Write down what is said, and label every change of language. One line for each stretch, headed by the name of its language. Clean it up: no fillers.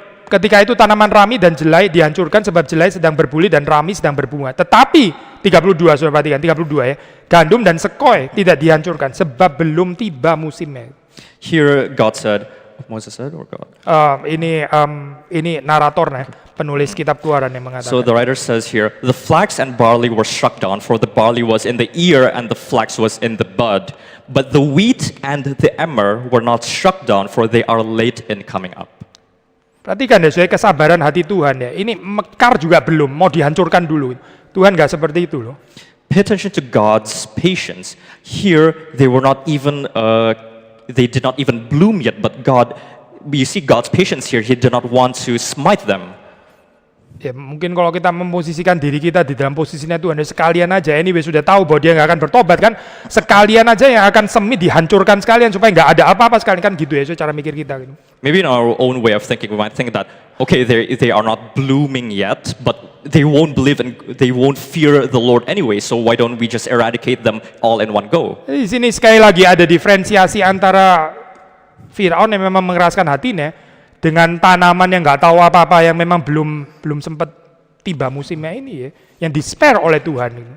Indonesian: Ketika itu tanaman rami dan jelai dihancurkan sebab jelai sedang berbuli dan rami sedang berbunga. Tetapi 32, sudah perhatikan 32 ya. Gandum dan sekoi tidak dihancurkan sebab belum tiba musimnya.
English: Here God said, Moses said or God?
Indonesian: Ini naratornya, penulis kitab Keluaran yang mengatakan.
English: So the writer says here, the flax and barley were struck down, for the barley was in the ear and the flax was in the bud. But the wheat and the emmer were not struck down, for they are late in coming up.
Indonesian: Perhatikan ya, kesabaran hati Tuhan ya. Ini mekar juga belum, mau dihancurkan dulu. Tuhan nggak seperti itu loh.
English: Pay attention to God's patience. Here they were not even they did not even bloom yet, but you see God's patience here. He did not want to smite them.
Indonesian: Ya mungkin kalau kita memposisikan diri kita di dalam posisinya Tuhan, ya sekalian aja, anyway sudah tahu bahwa dia nggak akan bertobat kan, sekalian aja yang akan semi dihancurkan sekalian supaya nggak ada apa-apa sekalian kan gitu ya, so cara mikir kita gitu.
English: Maybe in our own way of thinking, we might think that okay, they are not blooming yet, but they won't believe and they won't fear the Lord anyway. So why don't we just eradicate them all in one go?
Indonesian: Di sini sekali lagi ada diferensiasi antara Firaun yang memang mengeraskan hatinya dengan tanaman yang nggak tahu apa-apa yang memang belum sempat tiba musimnya ini ya, yang di-spare oleh Tuhan.